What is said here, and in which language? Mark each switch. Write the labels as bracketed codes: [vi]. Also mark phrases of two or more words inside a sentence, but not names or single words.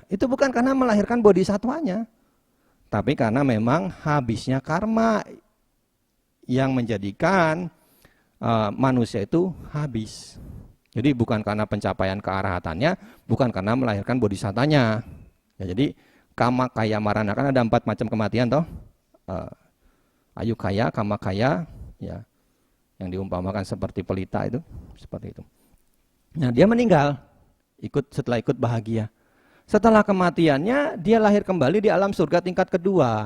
[id] Itu bukan karena melahirkan bodhisattwanya, tapi karena memang habisnya karma yang menjadikan manusia itu habis. Jadi bukan karena pencapaian kearahatannya, bukan karena melahirkan bodhisattanya. Ya, jadi [pi] kama kaya marana, [id] kan ada 4 macam kematian toh. [pi] Ayu kaya, kama kaya, [id] ya, yang diumpamakan seperti pelita itu, seperti itu. Nah dia meninggal, setelah ikut bahagia. Setelah kematiannya dia lahir kembali di alam surga tingkat kedua.